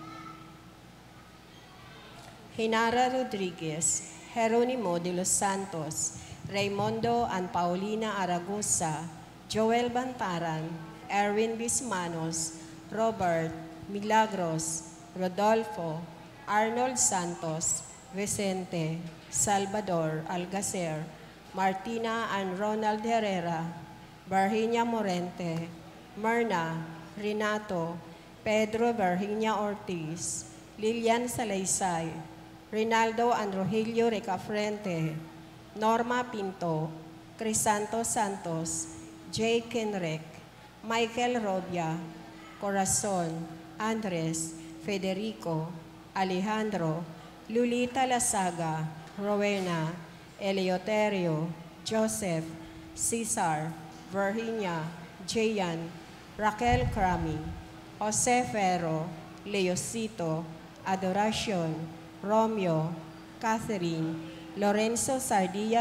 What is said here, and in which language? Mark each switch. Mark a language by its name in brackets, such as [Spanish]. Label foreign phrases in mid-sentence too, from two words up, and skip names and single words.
[English] Hinara Rodriguez, Jeronimo de los Santos, Raimundo and Paulina Aragosa, Joel Bantaran, Erwin Bismanos, Robert, Milagros, Rodolfo, Arnold Santos, Vicente, Salvador Algacer, Martina and Ronald Herrera, Virginia Morente, Myrna, Renato, Pedro Virginia Ortiz, Lilian Salaysay, Rinaldo and Rogelio Recafrente, Norma Pinto, Crisanto Santos, Jay Kenrek, Michael Robia, Corazon, Andres, Federico, Alejandro, Lulita Lasaga, Rowena, Eleuterio, Joseph, Cesar, Virginia, Jayan, Raquel Crami, Jose Ferro, Leosito, Adoracion, Romeo, Catherine, Lorenzo Sardia